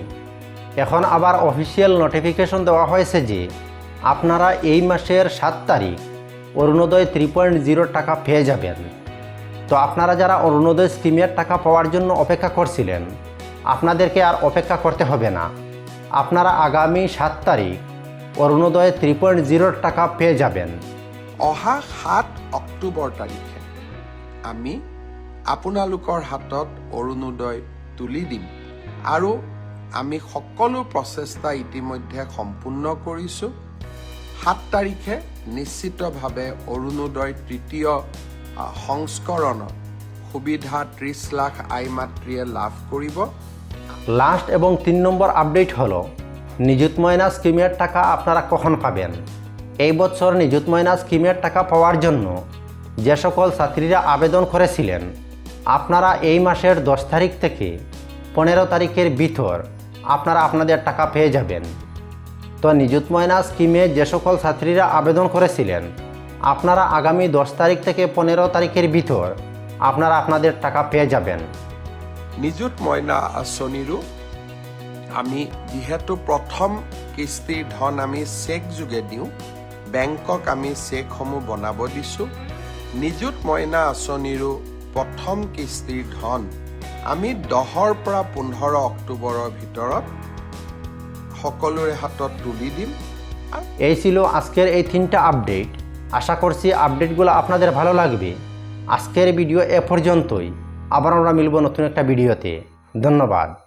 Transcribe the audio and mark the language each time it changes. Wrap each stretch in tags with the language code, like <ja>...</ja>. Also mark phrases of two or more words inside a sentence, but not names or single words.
<bn>এখন আবার অফিসিয়াল নোটিফিকেশন দেওয়া হয়েছে যে আপনারা এই মাসের 7 তারিখ অরুণোদয় 3.0 টাকা পেয়ে যাবেন। তো আপনারা যারা অরুণোদয় স্কিমের টাকা পাওয়ার জন্য অপেক্ষা করছিলেন, আপনাদেরকে আর অপেক্ষা করতে হবে না। আপনারা আগামী 7 তারিখ অরুণোদয় 3.0 টাকা পেয়ে যাবেন।</bn> <as>অহা 7 অক্টোবৰ তাৰিখে আমি আপোনালোকৰ হাতত অৰুণোদয় তুলি দিম আৰু আমি সকলো প্ৰচেষ্টা ইতিমধ্যে সম্পূৰ্ণ কৰিছোঁ। 7 তাৰিখে নিশ্চিতভাৱে অৰুণোদয় তৃতীয় সংস্কৰণৰ সুবিধা 30 লাখ আই মাতৃয়ে লাভ কৰিব।</as> <bn>লাস্ট এবং 3 নম্বর আপডেট হলো নিযুত ময়না স্কিমের টাকা আপনারা কখন পাবেন। এই বছর নিযুত ময়না স্কিমের টাকা পাওয়ার জন্য যে সকল ছাত্রীরা আবেদন করেছিলেন, আপনারা এই মাসের 10 তারিখ থেকে 15 তারিখের ভিতর আপনারা আপনাদের টাকা পেয়ে যাবেন। তো নিযুত ময়না স্কিমে যে সকল ছাত্রীরা আবেদন করেছিলেন, আপনারা আগামী 10 তারিখ থেকে 15 তারিখের ভিতর আপনারা আপনাদের টাকা পেয়ে যাবেন।</bn> <as>নিযুত মইনা আঁচনিৰো আমি যিহেতু প্ৰথম কিস্তিৰ ধন আমি চেক যোগে দিওঁ, বেংকক আমি চেকসমূহ বনাব দিছোঁ। নিযুত মইনা আঁচনিৰো প্ৰথম কিস্তিৰ ধন আমি 10ৰ পৰা 15 অক্টোবৰৰ ভিতৰত সকলোৰে হাতত তুলি দিম।</as> <bn>এই ছিল আজকের এই 3টা আপডেট। আশা করছি আপডেটগুলো আপনাদের ভালো লাগবে। আজকের ভিডিও এ পর্যন্তই। আবার আমরা মিলব নতুন একটা ভিডিওতে। ধন্যবাদ।</bn>